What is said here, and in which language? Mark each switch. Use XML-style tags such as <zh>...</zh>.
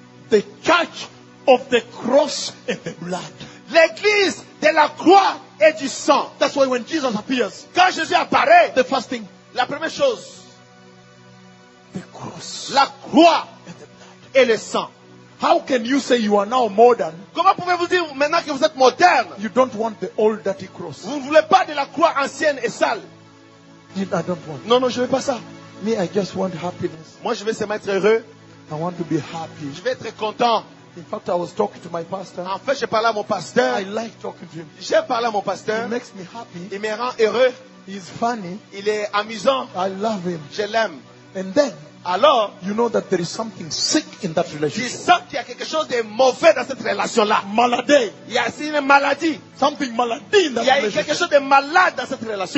<en>The church of the cross and the blood.</en> <fr>L'église de la croix et du sang.</fr> <en>That's why when Jesus appears,</en> <fr>quand Jésus apparaît,</fr> <en>the first thing,</en> <fr>la première chose,</fr> <en>the cross,</en> <fr>la croix</fr> <en>and the blood.</en> <fr>Et le sang.</fr> <en>How can you say you are now modern?</en> <fr>Comment pouvez-vous dire maintenant que vous êtes moderne?</fr> <en>You don't want the old dirty cross.</en> <fr>Vous ne voulez pas de la croix ancienne et sale.</fr> <en>I don't want.</en> <fr>Non, non, je ne veux pas ça.</fr> <en>Me, I just want happiness.</en> <fr>Moi, je veux seulement être heureux.</fr> <en>I want to be happy.</en> <fr>Je veux être content.</fr> <en>In fact, I was talking to my pastor.</en> <fr>En fait, j'ai parlé à mon pasteur.</fr> <en>I like talking to him.</en> <fr>J'ai parlé à mon pasteur.</fr> <en>He makes me happy.</en> <fr>Il me rend heureux.</fr> <en>He's funny.</en> <fr>Il est amusant.</fr> <en>I love him.</en> <fr>Je l'aime.</fr> <en>And then.</en> <fr>Alors,</fr> <en>you know that there is something sick in that relationship.</en> <fr>Tu sens qu'il y a quelque chose de mauvais dans cette relation-là. Malade. Il y a une maladie.</fr> <en>Something malade in that relationship.</en> <fr>Il y a quelque chose de malade dans cette relation.</fr>